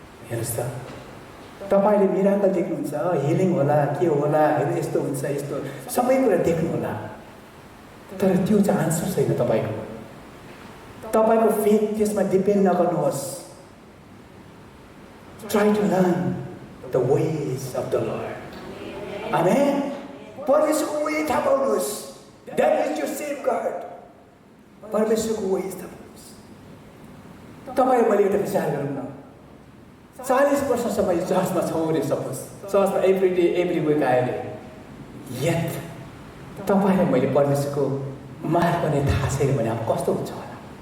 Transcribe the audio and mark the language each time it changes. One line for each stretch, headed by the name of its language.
Nepali: हेर्नुहोस् त, तपाईँले मिराकल देख्नुहुन्छ, हिलिङ होला, के होला, होइन यस्तो हुन्छ, यस्तो सबै कुरा देख्नु होला, तर त्यो चाहिँ आन्सर छैन तपाईँको। तपाईँको फेथ त्यसमा डिपेन्ड नगर्नुहोस्।
English: Try to learn the ways of the Lord.
Nepali: आमेन। परमेश्वरको वे थाहा पाउनुहोस्।
English: That is your safeguard.
Nepali: परमेश्वरको वे थाहा पाउनुहोस्। तपाईँ मैले एउटा विचार गरौँ न, 40 वर्षसम्म यो चर्चमा छौँ अरे, सपोज चर्चमा
English: every day every week
Nepali: आयो अरे, यत तपाईँलाई मैले परमेश्वरको मार्ग नै थाहा छैन भने अब कस्तो हुन्छ होला।